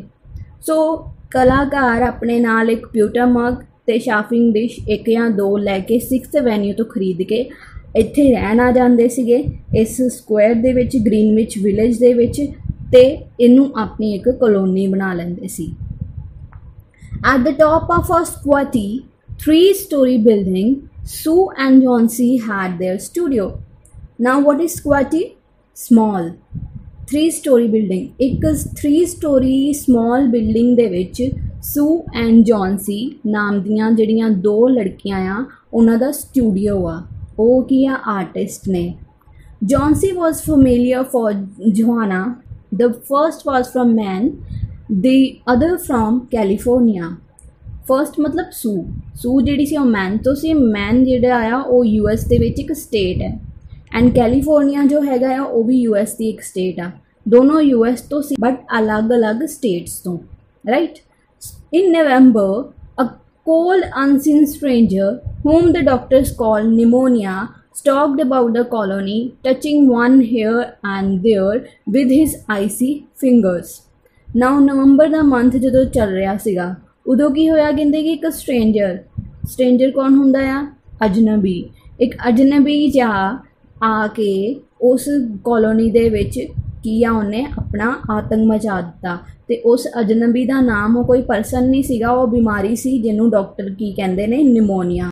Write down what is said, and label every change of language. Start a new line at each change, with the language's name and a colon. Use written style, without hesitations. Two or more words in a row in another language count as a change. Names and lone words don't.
Punjabi: ਸੋ ਕਲਾਕਾਰ ਆਪਣੇ ਨਾਲ ਇੱਕ pewter ਮੱਗ ਅਤੇ ਸ਼ੈਫਿੰਗ ਡਿਸ਼ ਇੱਕ ਜਾਂ ਦੋ ਲੈ ਕੇ 6th ਐਵੇਨਿਊ ਤੋਂ ਖਰੀਦ ਕੇ ਇੱਥੇ ਰਹਿਣ ਆ ਜਾਂਦੇ ਸੀਗੇ ਇਸ ਸਕੁਆਇਰ ਦੇ ਵਿੱਚ, ਗ੍ਰੀਨਵਿਚ ਵਿਲੇਜ ਦੇ ਵਿੱਚ, ਅਤੇ ਇਹਨੂੰ ਆਪਣੀ ਇੱਕ ਕਲੋਨੀ ਬਣਾ ਲੈਂਦੇ ਸੀ।
English: At the top of a squatty 3-story building, Sue and John C. had their studio. Now what is squatty? Small 3-story building। ਇੱਕ 3-story small building
Punjabi: ਦੇ ਵਿੱਚ
English: Sue and John C.
Punjabi: ਨਾਮ ਦੀਆਂ ਜਿਹੜੀਆਂ ਦੋ ਲੜਕੀਆਂ ਆ ਉਹਨਾਂ ਦਾ ਸਟੂਡੀਓ ਆ। ਉਹ ਕੀ ਆ, ਆਰਟਿਸਟ ਨੇ। John C.
English: was familiar for Joanna. The first was from Man, the other from California।
Punjabi: ਫਸਟ ਮਤਲਬ ਸੂ ਜਿਹੜੀ ਸੀ ਉਹ ਮੈਨ ਤੋਂ ਸੀ। ਮੈਨ ਜਿਹੜਾ ਆ ਉਹ US ਦੇ ਵਿੱਚ ਇੱਕ ਸਟੇਟ ਹੈ, ਐਂਡ ਕੈਲੀਫੋਰਨੀਆ ਜੋ ਹੈਗਾ ਆ ਉਹ ਵੀ US ਦੀ ਇੱਕ ਸਟੇਟ ਆ। ਦੋਨੋਂ US ਤੋਂ ਸੀ ਬਟ ਅਲੱਗ-ਅਲੱਗ ਸਟੇਟਸ ਤੋਂ, ਰਾਈਟ।
English: In November a cold unseen stranger whom the doctors called pneumonia stalked about the colony, touching one here and there with his icy fingers।
Punjabi: now ਨਵੰਬਰ ਦਾ ਮੰਥ ਜਦੋਂ ਚੱਲ ਰਿਹਾ ਸੀਗਾ ਉਦੋਂ ਕੀ ਹੋਇਆ, ਕਹਿੰਦੇ ਕਿ ਇੱਕ ਸਟ੍ਰੇਂਜਰ ਕੌਣ ਹੁੰਦਾ ਆ, ਅਜਨਬੀ। ਇੱਕ ਅਜਨਬੀ ਜਾ ਆ ਕੇ ਉਸ ਕਲੋਨੀ ਦੇ ਵਿੱਚ ਕੀ ਆ, ਉਹਨੇ ਆਪਣਾ ਆਤੰਕ ਮਚਾ ਦਿੱਤਾ। ਅਤੇ ਉਸ ਅਜਨਬੀ ਦਾ ਨਾਮ ਉਹ ਕੋਈ ਪਰਸਨ ਨਹੀਂ ਸੀਗਾ, ਉਹ ਬਿਮਾਰੀ ਸੀ ਜਿਹਨੂੰ ਡਾਕਟਰ ਕੀ ਕਹਿੰਦੇ ਨੇ, ਨਿਮੋਨੀਆ।